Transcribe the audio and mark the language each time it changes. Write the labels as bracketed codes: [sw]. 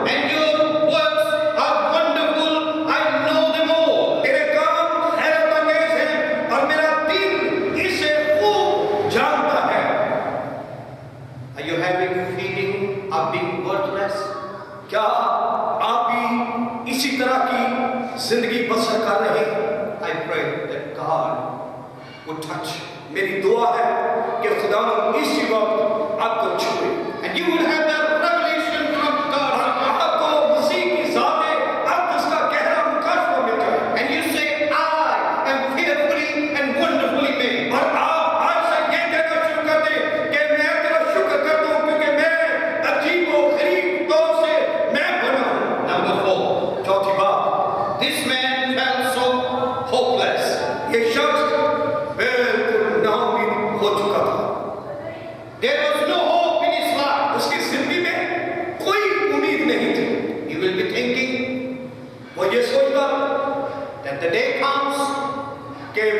[en] And your works are wonderful, I know them all. [hi] तेरे काम हैरत अंगेज हैं और मेरा दिल इसे खूब जानता है. [en] Are you having feeling of being worthless? [hi] क्या आप भी इसी तरह की जिंदगी बसर कर रहे हैं? [en] I pray that God would touch. [hi] मेरी दुआ है कि खुदा इसी वक्त आपको छुए. [en] And you will have that revelation from God. [hi] और आपको मसीह की ज़ात अब उसका गहरा मुकाशफा मिल जाए. [en] And you say, I am fearfully and wonderfully made. [hi] और आप आज से ये कहना शुरू कर दें कि मैं तेरा शुक्र करता हूँ क्योंकि मैं अजीबो-गरीब तौर से मैं बना हूँ. [en] Number 4, [hi] चौथी बात, [en] this man felt so hopeless. [hi] ये शख्स बिल्कुल नाउमीद हो चुका था. [en] There was no hope in his life. [hi] उसकी जिंदगी में कोई उम्मीद नहीं थी. [en] He will be thinking, [hi] वो ये सोचता [en] that the day comes [hi] कि